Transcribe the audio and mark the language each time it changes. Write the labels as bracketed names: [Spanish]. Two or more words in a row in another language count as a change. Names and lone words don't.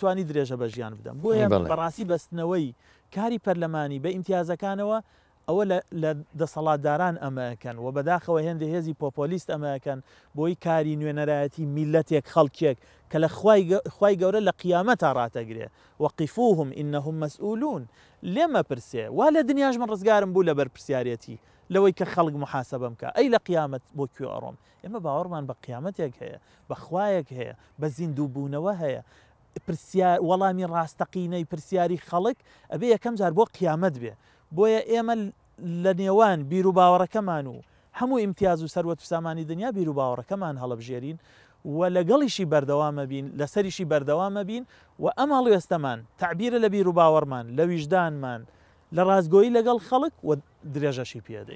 [Central Kurdish] توانی درێژە بە ژیان بدەم بۆیە بەڕاستی بەستنەوەی کاری پەرلەمانی بە ئیمتیازەکانەوە ئەوە لە دەسەڵاتداران ئەمەکەن و بەداخەوە هێندە هێزی پۆپۆلیست ئەمەکەن بۆی کاری نوێنەرایەتی میلەتێک خەڵکێک کە لە خوای گەورە لە قیامەت تا ڕاتەگرێ [Arabic] وقفوهم إنهم مسؤولون [Central Kurdish] لێمە پرسێ وا لە دنیاش من ڕزگارم بوو لە بەرپرسیارەتی لەوەی کە خەڵک محاسبەم کە ئەی لە قیامەت بۆ کوێ ئەڕۆم ئێمە باوەڕمان بە قیامەتێک هەیە بە خوایەک هەیە بە زیندوو بوونەوە هەیە وەڵامی ڕاستەقینەی پرسیاری خەڵک ئەبێ یەکەم جار بۆ قیامەت بێ بۆیە ئێمە لە نێوان بیر و باوەڕەکەمان و هەموو ئیمتیاز و سەروەت و سامانی دنیا بیر و باوەڕەکەمان هەڵەبژێرین و لەگەڵیشی بەردەوامە بین لەسەریشی بەردەوامە بین و ئەم هەڵوێستەمان تعبیرە لە بیر و باوەڕمان لە ویژدانمان لە ڕازگۆیی لەگەڵ خەڵک و درێژەشی پێدەین.